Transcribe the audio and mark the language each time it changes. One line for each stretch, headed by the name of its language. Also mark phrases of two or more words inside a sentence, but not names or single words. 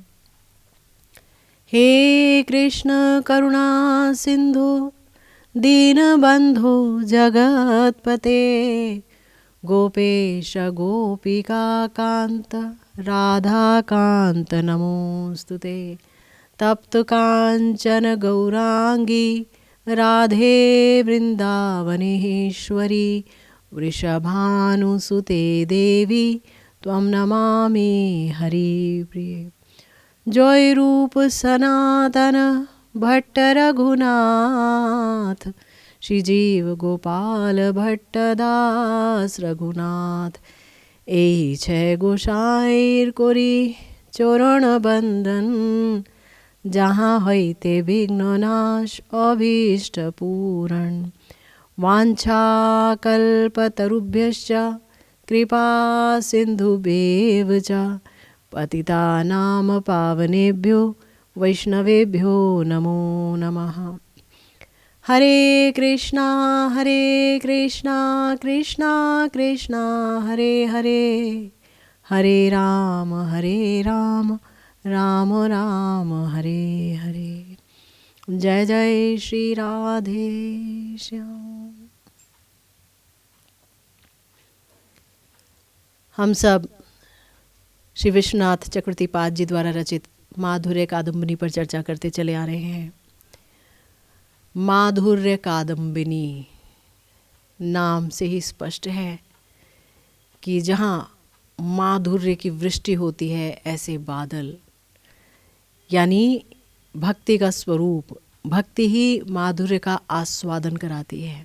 Sanskrit: हे कृष्ण करुणा सिंधु दीनबंधु जगत्पते गोपेश गोपिका कांत राधा कांत नमोस्तुते तप्त कांचन गौरांगी राधे वृंदावनेश्वरी वृषभानुसुते देवी त्वं नमामि हरिप्रिये।
Bangla: जय रूप सनातन भट्ट रघुनाथ श्रीजीव गोपाल भट्ट दास रघुनाथ এই ছয় গোসাইর করি চরণ বন্দন যাহা হইতে বিঘ্ন নাশ অভীষ্ট পূরণ
Sanskrit: वाञ्छा कल्पतरुभ्यश्च कृपा सिन्धुभ्येव च पतितानां पावनेभ्यो वैष्णवेभ्यो नमो नमः। हरे कृष्णा कृष्णा कृष्णा हरे हरे हरे राम राम राम हरे हरे।
Hindi: जय जय श्री राधे श्याम। हम सब श्री विश्वनाथ चक्रवर्ती पाद जी द्वारा रचित माधुर्य कादम्बिनी पर चर्चा करते चले आ रहे हैं। माधुर्य कादम्बिनी नाम से ही स्पष्ट है कि जहाँ माधुर्य की वृष्टि होती है ऐसे बादल, यानी भक्ति का स्वरूप, भक्ति ही माधुर्य का आस्वादन कराती है।